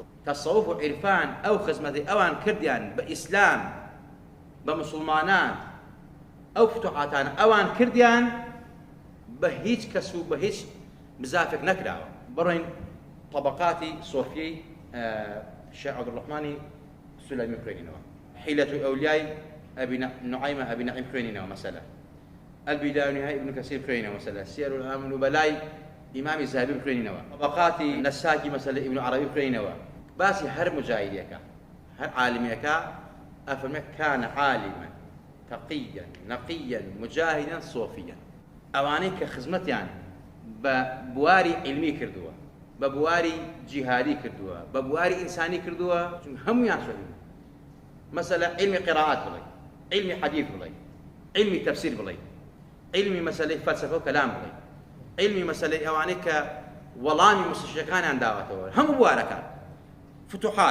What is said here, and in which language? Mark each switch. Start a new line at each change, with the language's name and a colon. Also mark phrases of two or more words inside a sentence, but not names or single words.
Central Kurdish: تەسەووف و عیرفان ئەو خزمەتی ئەوان کردیان بە ئیسلام بە مسلمانان، ئەو فتوحاتانە ئەوان کردیان بە هیچ کەس و بە هیچ بزافێک نەکراوە. بڕۆین طبقاتی سۆفیەی شێخ عەبدوڕەحمانی سولەیمی خوێنینەوە، حیلەت ئەولیای ئەبی نوعەیمە ئەبی نەعیم خوێنینەوە مەسەلە، البداية والنهاية ابن كثير خوێنینەوە مەسەلە، سیر الأعلام والنبلاء ئیمامی زاهبی خوێنینەوە، طبقاتی نەساکی مەسەلە ابن عربی خوێنینەوە. باسی هەر مجاهیدێکە هەر عالمێکە ئەفەرمێت
Arabic: كان عالما تقيا نقيا مجاهدا صوفيا.
Central Kurdish: ئەوانەی کە خزمەتیان بە بواری علمی کردووە، بە بواری جیهادی کردووە، بە بواری ئینسانی کردووە، چون هەمویان سۆفی. مەسەلە علمی قراءات بڵێ، علمی حەدیث بڵێ، علمی تەفسیر بڵێ، علمی مەسەلەی فەلسەفە و کەلام بڵێ، علمی مەسەلەی ئەوانەی کە وەڵامی مستەشرقەکانیان داوەتەوە، هەموو بوارەکان فتوحات.